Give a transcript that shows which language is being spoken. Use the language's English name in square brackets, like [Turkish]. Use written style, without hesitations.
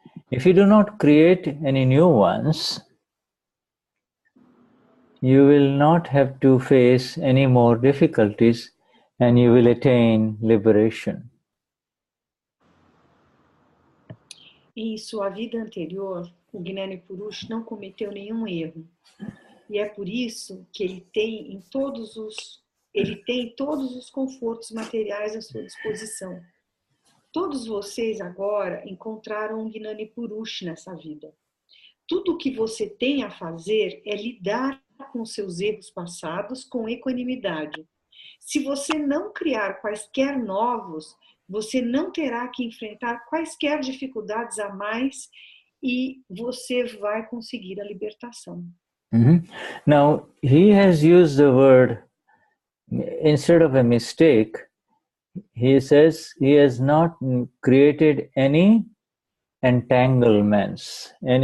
[English] If you do not create any new ones, you will not have to face any more difficulties and you will attain liberation. [Portuguese] Em sua vida anterior, o Gnani Purush não cometeu nenhum erro. E é por isso que ele tem todos os confortos materiais à sua disposição. Todos vocês agora encontraram um Gnani Purush nessa vida. Tudo o que você tem a fazer é lidar com seus erros passados com equanimidade. Se você não criar quaisquer novos, você não terá que enfrentar quaisquer dificuldades a mais e você vai conseguir a libertação. [English] Now, he has used the word, instead of a mistake, he says he has not created any entanglements.